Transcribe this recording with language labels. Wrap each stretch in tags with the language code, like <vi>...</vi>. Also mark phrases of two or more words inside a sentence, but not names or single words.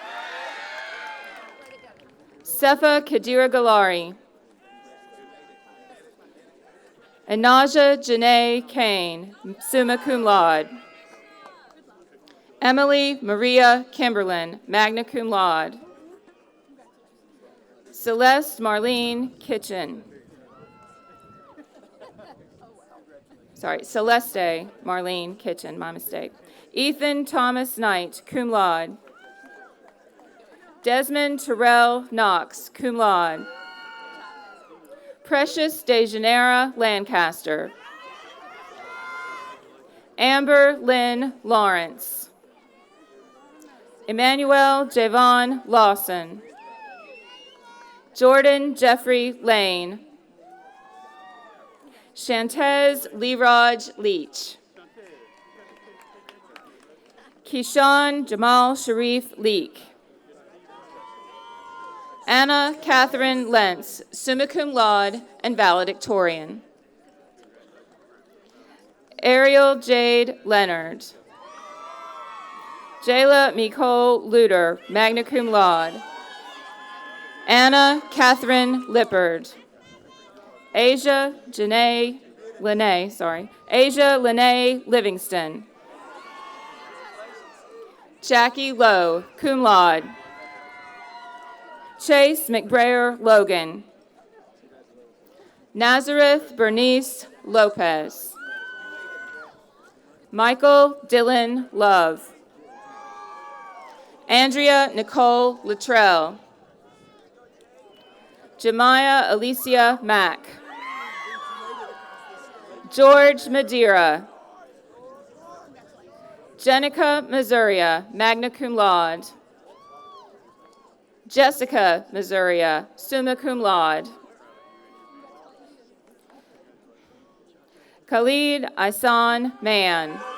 <en>Sefa Kadira Galari. Anaja Janae Kane,</en> <la>summa cum laude.</la> <en>Emily Maria Kimberlin,</en> <la>magna cum laude.</la> <en>Celeste Marlene Kitchen. Celeste Marlene Kitchen, my mistake. Ethan Thomas Knight,</en> <la>cum laude.</la> <en>Desmond Terrell Knox,</en> <la>cum laude.</la> <en>Precious DeJaneira Lancaster. Amber Lynn Lawrence. Emmanuel Javon Lawson. Jordan Jeffrey Lane. Shantez Leeraj Leach. Keyshawn Jamal Sharif Leak. Anna Catherine Lentz,</en> <la>summa cum laude</la> <en>and valedictorian. Ariel Jade Leonard. Jayla Nicole Luder,</en> <la>magna cum laude.</la> <en>Anna Catherine Lippard. Asia Lene Livingston. Jackie Lowe,</en> <la>cum laude.</la> <en>Chase McBrayer Logan. Nazareth Bernice Lopez. Michael Dylan Love. Andrea Nicole Luttrell. Jemiah Alicia Mack. George Madeira. Jenica Missouriya,</en> <la>magna cum laude.</la> <en>Jessica Missouriya,</en> <la>summa cum laude.</la> <en>Khalid Isan Mann.</en>